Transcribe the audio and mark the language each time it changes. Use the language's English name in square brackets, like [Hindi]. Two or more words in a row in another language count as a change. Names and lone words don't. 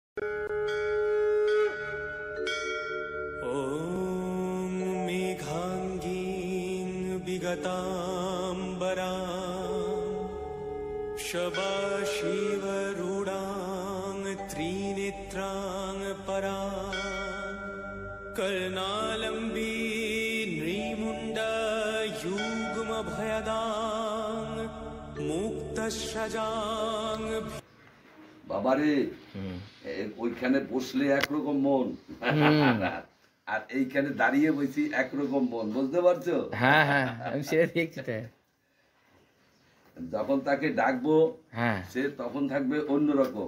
[Sanskrit] ॐ मेघाङ्गीं विगताम्बरां शबाशिवरूढां त्रिनेत्रां परां कर्णालम्बी नृमुण्डयुग्मभयदां मुक्तश्रजां। [Bangla] বাবারে ওইখানে বসলে একরকম মন, আর এইখানে দাঁড়িয়ে বসি একরকম মন, বুঝতে পারছো? হ্যাঁ হ্যাঁ, আমি সেটা দেখছি। যখন তাকে ডাকবো হ্যাঁ, সে তখন থাকবে অন্যরকম।